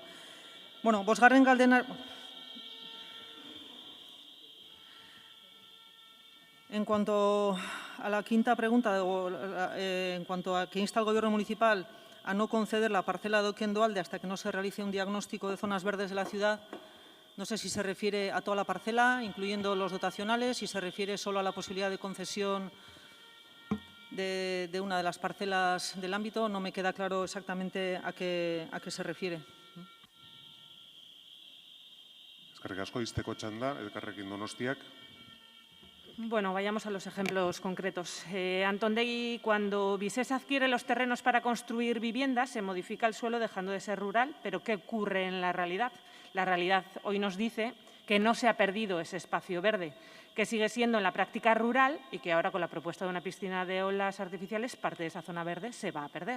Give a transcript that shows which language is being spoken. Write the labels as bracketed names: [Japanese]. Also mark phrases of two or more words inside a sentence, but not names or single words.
[Basque] Bosgarren galdera. [Spanish] En cuanto a la quinta pregunta, en cuanto a que insta al Gobierno municipal a no conceder la parcela de Oquendoalde hasta que no se realice un diagnóstico de zonas verdes de la ciudad, no sé si se refiere a toda la parcela, incluyendo los dotacionales, si se refiere solo a la posibilidad de concesión de una de las parcelas del ámbito, no me queda claro exactamente a qué se refiere. [Basque] Eskerrik asko, izteko txanda, Elkarrekin Donostiak. [Spanish] Bueno, vayamos a los ejemplos concretos. Antondegui, cuando Visesa adquiere los terrenos para construir viviendas, se modifica el suelo dejando de ser rural, pero ¿qué ocurre en la realidad? La realidad hoy nos dice que no se ha perdido ese espacio verde, que sigue siendo en la práctica rural y que ahora con la propuesta de una piscina de olas artificiales parte de esa zona verde se va a perder.